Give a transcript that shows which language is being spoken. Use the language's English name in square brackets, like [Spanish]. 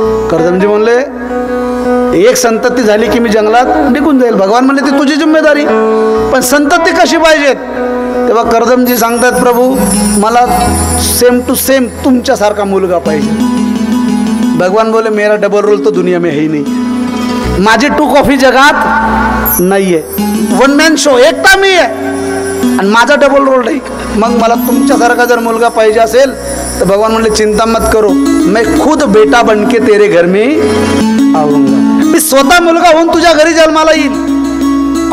[Marathi] कर्दमजी म्हणले, एक संतती झाली की मी जंगलात निघून जाईल. भगवान म्हणले, ती तुझी जिम्मेदारी, पण संतती कशी पाहिजेत. तेव्हा कर्दमजी सांगतात, प्रभू मला सेम टू सेम तुमच्यासारखा मुलगा पाहिजे. [Hindi] भगवान बोले, मेरा डबल रोल तो दुनिया में है ही नहीं. [Marathi] माझी 2 कॉफी जगात नाहीये, 1 मॅन शो, एकटा मी आहे आणि माझा डबल रोल नाही. मग मला तुमच्यासारखा जर मुलगा पाहिजे असेल तर भगवान म्हणले, [Hindi] चिंता मत करो, मैं खुद बेटा बनके तेरे घर में आऊंगा. [Marathi] मी स्वतः मुलगा होऊन तुझ्या घरी जन्माला येईल.